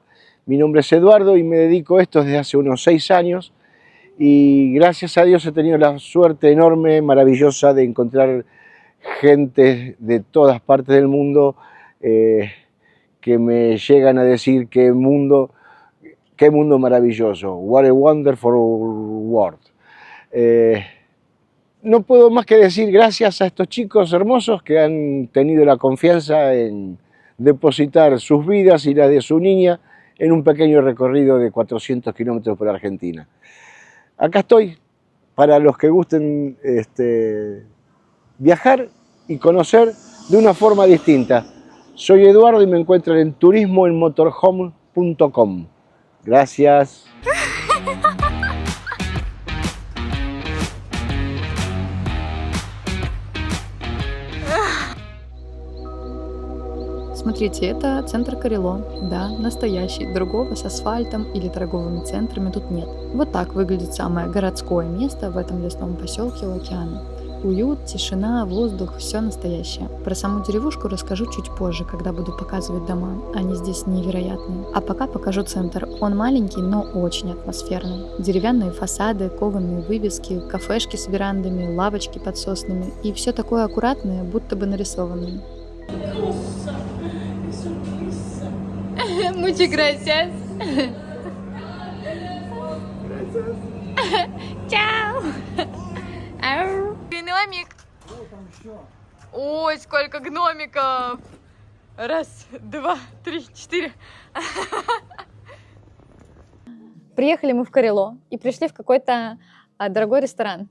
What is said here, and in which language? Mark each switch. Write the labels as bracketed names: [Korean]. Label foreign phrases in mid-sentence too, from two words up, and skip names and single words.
[Spanish] Mi nombre es Eduardo y me dedico a esto desde hace unos 6 años y gracias a Dios he tenido la suerte enorme, maravillosa de encontrar gente de todas partes del mundo que me llegan a decir qué mundo maravilloso, [English] what a wonderful world. [Spanish] No puedo más que decir gracias a estos chicos hermosos que han tenido la confianza en depositar sus vidas y las de su niña en un pequeño recorrido de 400 kilómetros por Argentina. Acá estoy para los que gusten viajar y conocer de una forma distinta. Soy Eduardo y me encuentran en turismoenmotorhome.com. Gracias. [Russian] Смотрите, это центр Карело, да, настоящий, другого с асфальтом или торговыми центрами тут нет. Вот так выглядит самое городское место в этом лесном поселке у океана. Уют, тишина, воздух, все настоящее. Про саму деревушку расскажу чуть позже, когда буду показывать дома. Они здесь невероятные. А пока покажу центр. Он маленький, но очень атмосферный. Деревянные фасады, кованые вывески, кафешки с верандами, лавочки под соснами. И все такое аккуратное, будто бы нарисованное. [Spanish] Muchas gracias. [Russian] Чао. Гномик. Ой, сколько гномиков. Раз, два, три, четыре. Приехали мы в Карело и пришли в какой-то дорогой ресторан.